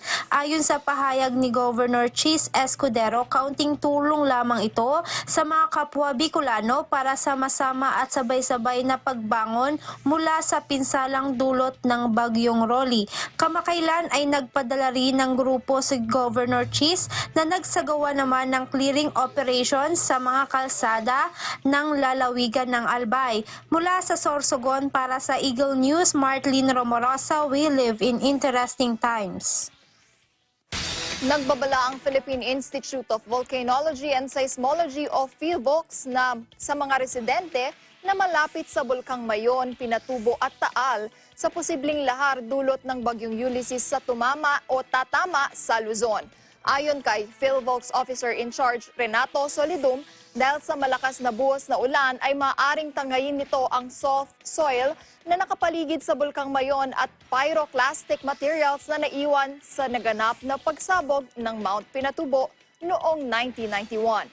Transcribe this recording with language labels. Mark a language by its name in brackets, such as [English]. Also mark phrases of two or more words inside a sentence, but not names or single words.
[Filipino] Ayon sa pahayag ni Governor Chis Escudero, kaunting tulong lamang ito sa mga kapwa Bicolano para sama-sama at sabay-sabay na pagbangon mula sa pinsalang dulot ng Bagyong Rolly. Kamakailan ay nagpadala rin ng grupo si Governor Chis na nagsagawa naman ng [English] clearing operations [Filipino] sa mga kalsada ng lalawigan ng Albay. Mula sa Sorsogon para sa Eagle News, Martlene Romorosa, [English] we live in interesting times. [Filipino] Nagbabala ang Philippine Institute of Volcanology and Seismology o PhilVox na sa mga residente na malapit sa Bulkang Mayon, Pinatubo at Taal sa posibleng lahar dulot ng Bagyong Ulysses sa tumama o tatama sa Luzon. Ayon kay PhilVox [English] Officer in Charge [Filipino] Renato Solidum, dahil sa malakas na buhos na ulan ay maaaring tangayin nito ang [English] soft soil [Filipino] na nakapaligid sa Bulkang Mayon at [English] pyroclastic materials [Filipino] na naiwan sa naganap na pagsabog ng Mount Pinatubo noong 1991.